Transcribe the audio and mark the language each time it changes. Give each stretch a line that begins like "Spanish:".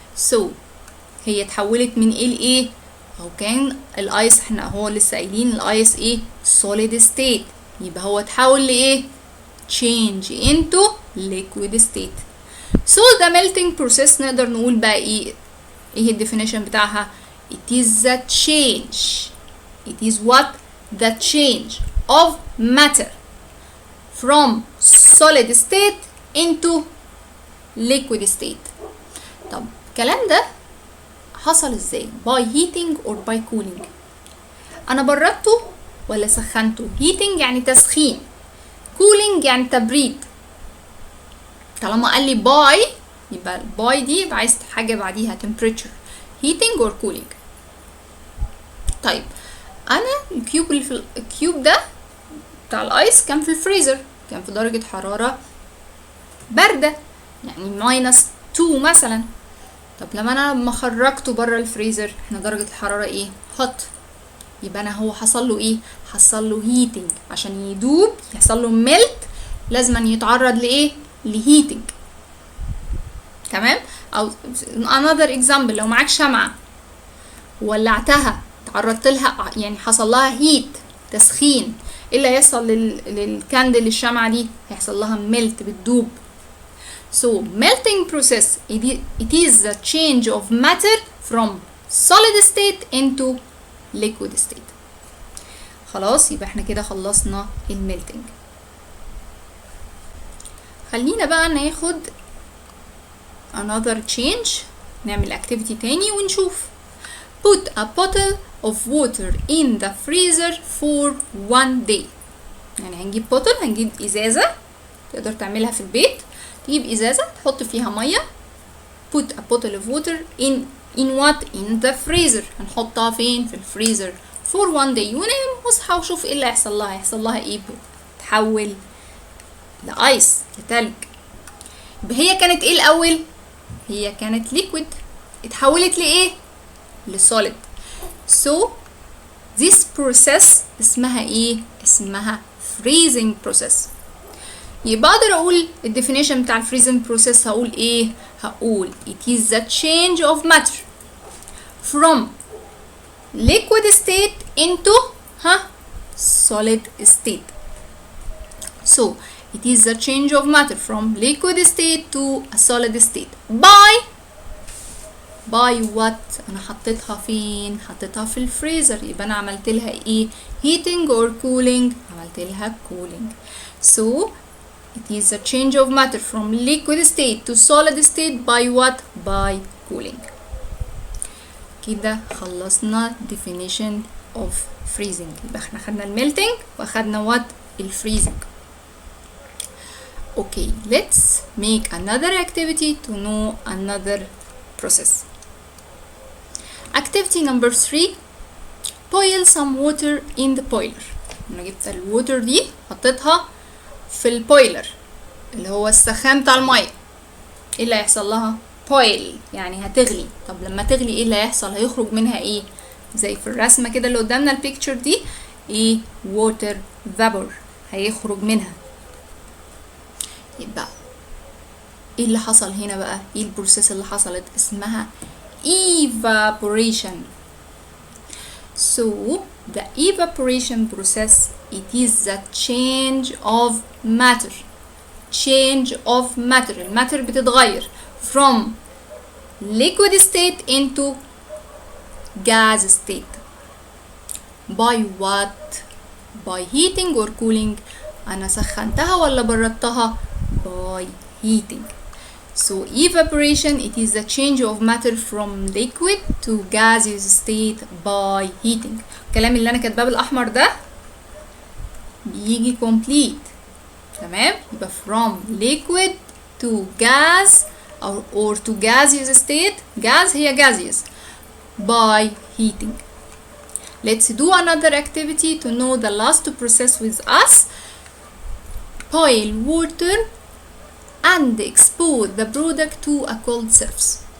Arabic: so هي اتحولت من ايه لايه؟ اهو كان الايس احنا هو لسه قايلين الايس ايه؟
English: solid state،
Arabic: يبقى هو اتحول لايه؟
English: change into liquid state. so the melting process
Arabic: نقدر نقول بقى ايه الديفينيشن بتاعها؟
English: it is the change. it is what? the change of matter from solid state into liquid state.
Arabic: طب الكلام ده حصل ازاي؟
English: by heating or by cooling.
Arabic: انا بردته ولا سخنته؟ heating يعني تسخين، cooling يعني تبريد. طالما قال لي by يبقى by دي يبقى عايز حاجه بعديها temperature،
English: heating or cooling.
Arabic: طيب انا الكيوب ده بتاع الايس كان في الفريزر، كان في درجة حرارة باردة يعني -2 مثلا. طب لما خرجته بره الفريزر احنا درجة الحرارة ايه؟ hot. يبقى انا هو حصل له ايه؟ حصل له heating. عشان يدوب يحصل له melt لازم يتعرض لايه؟ لهيتنج. تمام؟ او
English: another example،
Arabic: لو معاك شمعة ولعتها تعرضت لها يعني حصل لها هيت تسخين، ايه اللي هيحصل للكاندل الشمعة دي؟ هيحصل لها ميلت، بتدوب.
English: So melting process it is the change of matter from solid state into liquid state.
Arabic: خلاص يبقى احنا كده خلصنا الميلتنج. خلينا بقى ناخد
English: another change،
Arabic: نعمل activity تاني ونشوف.
English: Put a bottle of water in the freezer for 1 day.
Arabic: يعني هنجيب bottle، هنجيب ازازة تقدر تعملها في البيت، تجيب ازازة تحط فيها مية.
English: Put a bottle of water in what? In the freezer.
Arabic: هنحطها فين؟ في الفريزر
English: for 1 day،
Arabic: ونام واصحى وشوف ايه اللي هيحصل لها. هيحصل لها ايه؟ تتحول لايس، لتلج. يبقى هي كانت ايه الاول؟ هي كانت liquid، اتحولت لايه؟ لsolid.
English: So this process
Arabic: اسمها ايه؟ اسمها
English: freezing process.
Arabic: يبقى اقدر اقول الديفينيشن بتاع الفريزنج بروسيس هقول ايه؟ هقول
English: it is the change of matter from liquid state into solid state. So it is the change of matter from liquid state to a solid state by what؟
Arabic: انا حطيتها فين؟ حطيتها في الفريزر، يبقى انا عملت لها ايه؟
English: heating or cooling؟
Arabic: عملت لها
English: cooling. So it is a change of matter from liquid state to solid state by what? By cooling.
Arabic: كده خلصنا
English: definition of freezing.
Arabic: يبقى احنا خدنا الميلتنج واخدنا what؟ الفريزنج.
English: Okay, let's make another activity to know another process. Activity number 3. Boil some water in the boiler.
Arabic: انا جبت الووتر دي حطيتها في البويلر اللي هو السخان بتاع الميه. ايه اللي هيحصل لها؟ boil يعني هتغلي. طب لما تغلي ايه اللي هيحصل؟ هيخرج منها ايه؟ زي في الرسمه كده اللي قدامنا البيكتشر دي، ايه؟
English: water vapor
Arabic: هيخرج منها. يبقى ايه اللي حصل هنا بقى؟ ايه البروسيس اللي حصلت؟ اسمها evaporation.
English: So the evaporation process it is the change of matter. change of matter.
Arabic: الماتر بتتغير
English: from liquid state into gas state by what? by heating or cooling.
Arabic: انا سخنتها ولا بردتها؟
English: by heating. So evaporation it is the change of matter from liquid to gaseous state by heating.
Arabic: الكلام اللي انا كاتباه بالاحمر ده بيجي complete. تمام؟ يبقى
English: from liquid to gas or to gaseous state. gas هي gaseous by heating. Let's do another activity to know the last process with us. Boil water and expose the product to a cold surface.